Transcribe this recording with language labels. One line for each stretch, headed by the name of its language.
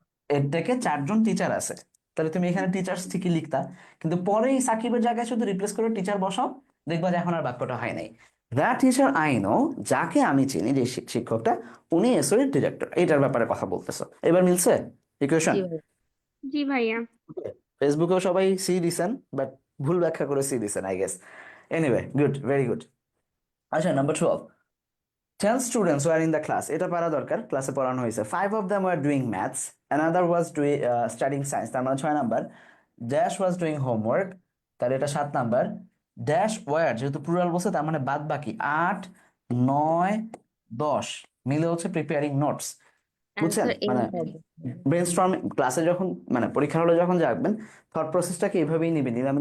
Bangla: এর থেকে 4 জন টিচার আছে, তাহলে তুমি এখানে টিচার্স ঠিকই লিখতা, কিন্তু পরে এই সাকিবের জায়গায় শুধু রিপ্লেস করে টিচার বসাও, দেখবা যে এখন আর বাক্যটা হয় নাই।
English: the teacher I know,
Bangla: যাকে আমি চিনি, যে শিক্ষকটা, উনি এসওর ডিরেক্টর, এটার ব্যাপারে কথা বলতেছো। এবার মিলছে ইকুয়েশন? জি ভাই। জি ভাইয়া। ফেসবুকেও সবাই সি দিছেন, বাট ভুল ব্যাখ্যা করে সি দিছেন
English: I guess. Anyway, good, very good.
Bangla: আচ্ছা, number 12,
English: 10 students were in the class.
Bangla: এটা পারা দরকার, ক্লাসে পড়ানো হয়েছে।
English: 5 of them were doing maths, another was doing studying science,
Bangla: তার মানে 6 number. Dash
English: was doing homework,
Bangla: তাহলে এটা 7 নাম্বার। ড্যাশ were, যেহেতু প্লুরাল বলছে তার মানে বাদ বাকি 8, 9, 10 মিলে হচ্ছে প্রিপেয়ারিং নোটস। বুঝছেন?
English: answer এ
Bangla: মানে হবে। ব্রেনস্টর্মিং ক্লাসে যখন, মানে পরীক্ষার হলে যখন যাবেন, থট প্রসেসটাকে এইভাবেই নেবেন।